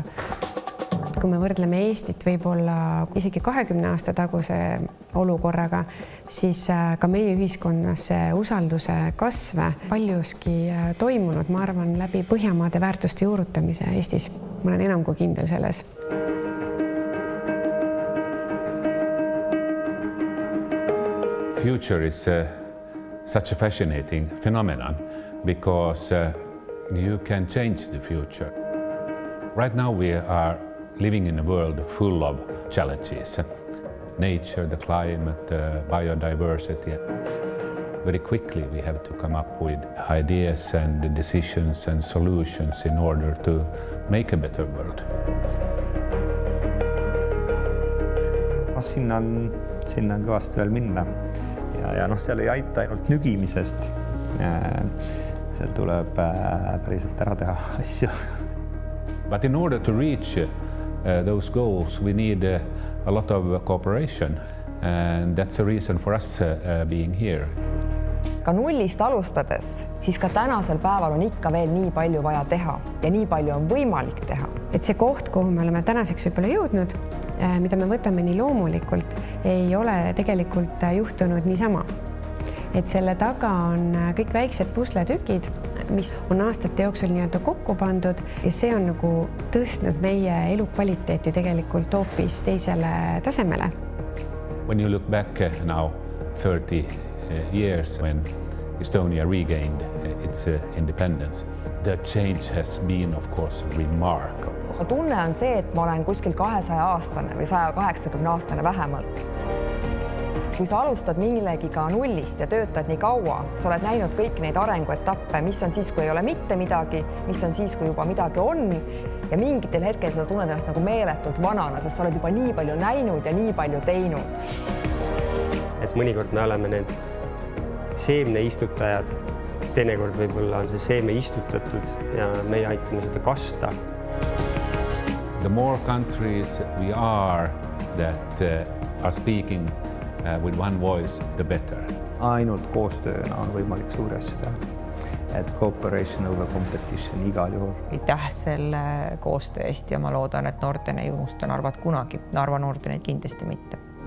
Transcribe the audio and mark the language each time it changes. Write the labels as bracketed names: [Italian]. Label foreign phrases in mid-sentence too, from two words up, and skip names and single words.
[Estonian] Kui me võrdleme Eestit võib-olla isegi 20 aasta taguse olukorraga, siis ka meie ühiskonnas usalduse kasve paljuski toimunud, ma arvan, läbi Põhjamaade väärtuste juurutamise Eestis. Ma olen enam kui kindel selles. [English] Future is such a fascinating phenomenon because you can change the future. Right now we are living in a world full of challenges. Nature, the climate, biodiversity. Very quickly we have to come up with ideas and decisions and solutions in order to make a better world. [Estonian] Sinna on kõvasti veel minna ja seal ei aita ainult nügimisest. Seal tuleb päriselt ära teha asju. [English] But in order to reach those goals, we need a lot of cooperation, and that's the reason for us being here. [Estonian] Ka nullist alustades, siis ka tänasel päeval on ikka veel nii palju vaja teha ja nii palju on võimalik teha. Et see koht, kuhu me oleme tänaseks võib-olla jõudnud, mida me võtame nii loomulikult, ei ole tegelikult juhtunud niisama. Et selle taga on kõik väiksed pusletükid, mis on aastate jooksul nii-öelda kokku pandud ja see on nagu tõstnud meie elukvaliteeti tegelikult hoopis teisele tasemele. [English] When you look back now 30 years when Estonia regained its independence, the change has been of course remarkable. [Estonian] Tunne on see, et ma olen kuskil 200-aastane või 180-aastane vähemalt. Kui sa alustad millegiga nullist ja töötad nii kaua, sa oled näinud kõik neid arenguetappe, mis on siis, kui ei ole mitte midagi, mis on siis, kui juba midagi on ja mingitel hetkel sa tunned ennast nagu meeletult vanana, sest sa oled juba nii palju näinud ja nii palju teinud. Et mõnikord me oleme need seemne istutajad, teinekord võib-olla on see seeme istutatud ja meie aitame seda kasta. [English] The more countries we are that are speaking with one voice, the better. [Estonian] Ainult koostööna on võimalik suuri asju teha. Et [English] cooperation over competition [Estonian] igal juhul. Aitäh selle koostöö eest ja ma loodan, et Norden ei unusta Narvat kunagi. Narva Nordeneid kindlasti mitte.